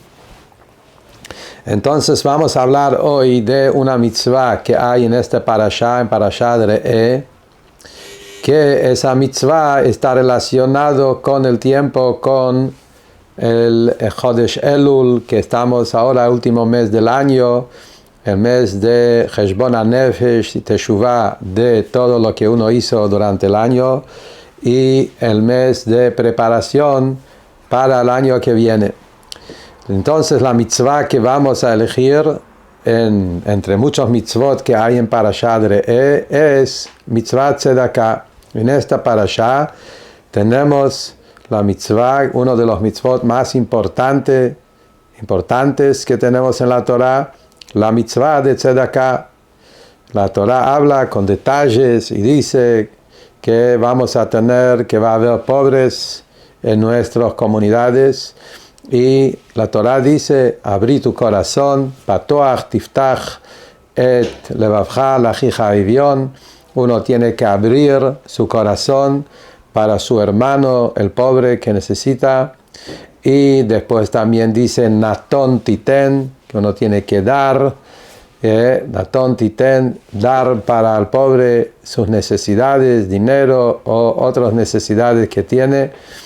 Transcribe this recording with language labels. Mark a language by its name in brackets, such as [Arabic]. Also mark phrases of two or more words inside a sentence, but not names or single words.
[Spanish] Entonces vamos a hablar hoy de una mitzvah que hay en este parashá, en Parashat Re'eh, que esa mitzvah está relacionado con el tiempo, con el [Hebrew] חודש אלול, [Spanish] que estamos ahora, el último mes del año, el mes de [Hebrew] חשבון הנפש [Spanish] y Teshuvah de todo lo que uno hizo durante el año, y el mes de preparación para el año que viene. Entonces la mitzvah que vamos a elegir entre muchos mitzvot que hay en Parashat Re'eh es [Hebrew] מצוה צדקה. [Spanish] En esta parashá tenemos la mitzvah, uno de los mitzvot más importantes que tenemos en la Torah, la mitzvah de tzedakah. La Torah habla con detalles y dice que vamos a tener, que va a haber pobres en nuestras comunidades. Y la Torah dice, abrí tu corazón, [Hebrew] פתוח תפתח את לבבך לאחיך אביון. [Spanish] Uno tiene que abrir su corazón para su hermano, el pobre que necesita. Y después también dice, [Hebrew] נתון תתן, [Spanish] que uno tiene que dar, [Hebrew] נתון תתן, [Spanish] dar para el pobre sus necesidades, dinero o otras necesidades que tiene.